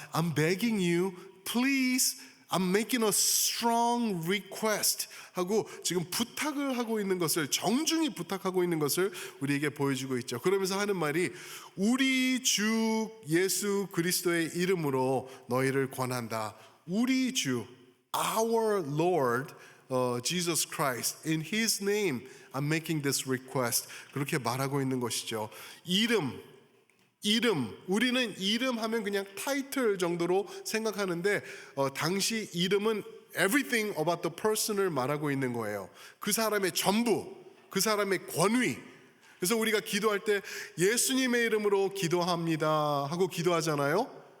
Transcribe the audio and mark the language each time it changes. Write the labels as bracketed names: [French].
[English] I'm begging you, please. I'm making a strong request [Korean] 하고 지금 부탁을 하고 있는 것을 정중히 부탁하고 있는 것을 우리에게 보여주고 있죠. 그러면서 하는 말이 우리 주 예수 그리스도의 이름으로 너희를 권한다. 우리 주 [English] our Lord Jesus Christ in His name I'm making this request [Korean] 그렇게 말하고 있는 것이죠. 이름 우리는 이름 하면 그냥 타이틀 정도로 생각하는데 당시 이름은 [English] everything about the person [Korean] 을 말하고 있는 거예요. 그 사람의 전부, 그 사람의 권위. 그래서 우리가 기도할 때 예수님의 이름으로 기도합니다 하고 기도하잖아요.